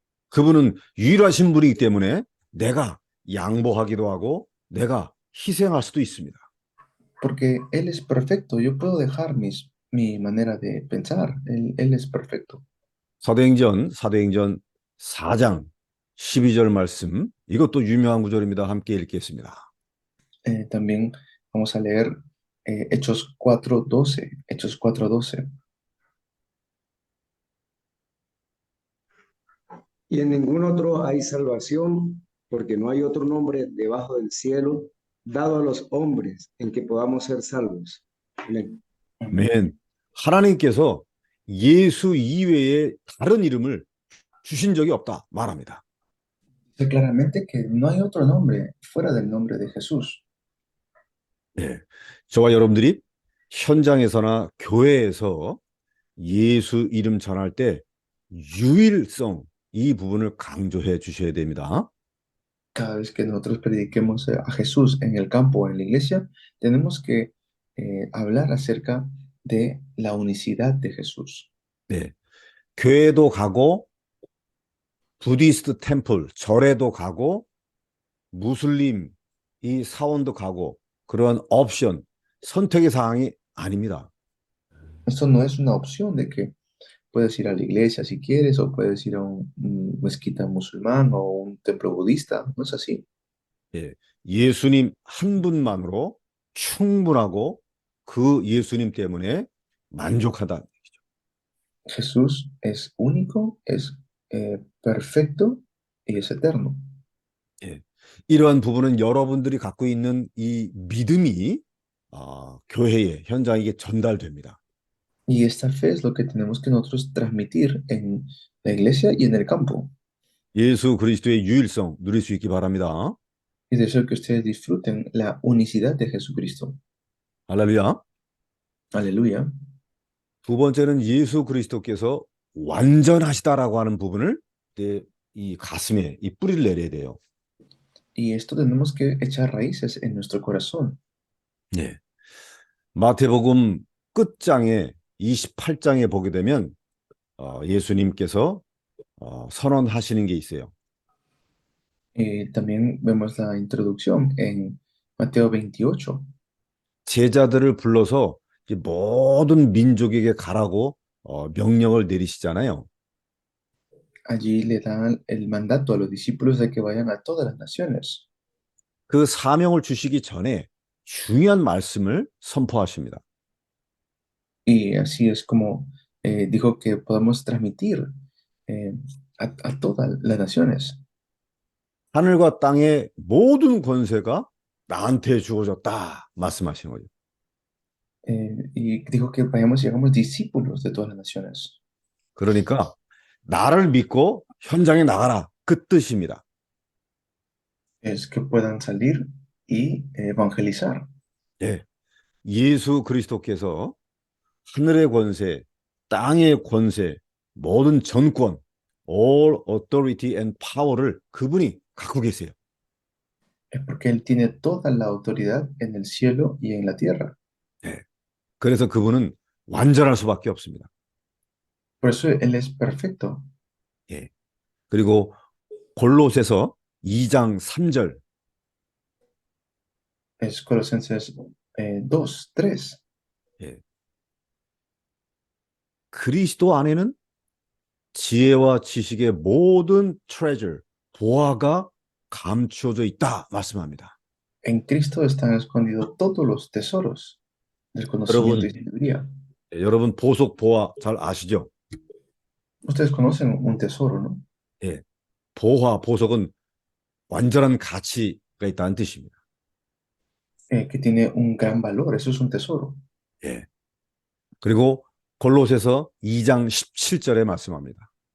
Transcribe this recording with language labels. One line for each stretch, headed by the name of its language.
Korean: 그분은 유일하신 분이기 때문에 내가 양보하기도 하고 내가 희생할 수도 있습니다.
Spanish: Porque Él es perfecto. Yo puedo dejar mi manera de pensar. Él es perfecto.
Korean: 사도행전 4장 12절 말씀, 이것도 유명한 구절입니다. 함께 읽겠습니다.
Spanish: También vamos a leer Hechos 4:12. Hechos 4:12. Y en ningún otro hay salvación, porque no hay otro nombre debajo del cielo dado a los hombres en que podamos ser salvos. Amén.
Korean: 아멘. 하나님께서 예수 이외에 다른 이름을 주신 적이 없다 말합니다.
Spanish: Dice claramente que no hay otro nombre fuera del nombre de Jesús.
Korean: 네. 저와 여러분들이 현장에서나 교회에서 예수 이름 전할 때 유일성, 이 부분을 강조해 주셔야 됩니다.
Spanish: Cada vez que nosotros prediquemos a Jesús en el campo o en la iglesia, tenemos que hablar acerca de la unicidad de Jesús.
Korean: 네. 교회도 가고 부디스트 템플, 절에도 가고 무슬림 이 사원도 가고 그런 옵션, 선택의 사항이 아닙니다.
Spanish: Esto no es una opción de que puedes ir a la iglesia si quieres o puedes ir a un mezquita musulmán o un templo budista. No es así.
Korean: 예. 예수님 한 분만으로 충분하고 그 예수님 때문에 만족하다.
Spanish: Jesús es único, es perfecto y es eterno.
Korean: 예. 이러한 부분은 여러분들이 갖고 있는 이 믿음이 교회의 현장에게 전달됩니다.
Spanish: Y esta fe es lo que tenemos que nosotros transmitir en la iglesia y en el campo.
Korean: 예수 그리스도의 유일성 누릴 수 있기 바랍니다.
Spanish: Y deseo que ustedes disfruten la unicidad de Jesucristo.
Korean: 할렐루야.
Spanish: Aleluya.
Korean: 두 번째는 예수 그리스도께서 완전하시다라고 하는 부분을 이 가슴에 이 뿌리를 내려야 돼요.
Spanish: Y esto tenemos que echar raíces en nuestro corazón.
Korean: 네. 마태복음 끝장에 28장에 보게 되면 예수님께서 선언하시는 게 있어요.
Spanish: También vemos la introducción en Mateo 28.
Korean: 제자들을 불러서 이제 모든 민족에게 가라고 명령을 내리시잖아요.
Spanish: Allí le dan el mandato a los discípulos de que vayan a todas las naciones.
Korean: 그 사명을 주시기 전에 중요한 말씀을 선포하십니다.
Spanish: Y así es como dijo que podamos transmitir a todas las naciones.
Korean: 하늘과 땅의 모든 권세가 나한테 주어졌다 말씀하시는 거죠.
Spanish: Y dijo que vayamos y hagamos discípulos de todas las naciones.
Korean: 그러니까 나를 믿고 현장에 나가라 그 뜻입니다.
Spanish: Es que puedan salir y evangelizar.
Korean: 예. 예수 그리스도께서 하늘의 권세, 땅의 권세, 모든 전권,
English: all authority and power
Korean: 를 그분이 갖고 계세요.
Spanish: Es porque Él tiene toda la autoridad en el cielo y en la tierra.
Korean: 그래서 그분은 완전할 수밖에 없습니다.
Spanish: Por eso Él es perfecto.
Korean: 예. 그리고 골로새서 2장 3절
Spanish: Es Colosenses 2, 3.
Korean: 그리스도 안에는 지혜와 지식의 모든 treasure, 보화가 감추어져 있다 말씀합니다.
Spanish: En Cristo están escondidos todos los tesoros del conocimiento y sabiduría.
Korean: 여러분 보석 보화 잘 아시죠?
Spanish: Ustedes conocen un tesoro, ¿no?
Korean: 예. 보화, 보석은 완전한 가치가 있다는 뜻입니다.
Spanish: Que tiene un gran valor. Eso es un tesoro.
Korean: 예. 그리고 골로새서 2장 17절에 말씀합니다.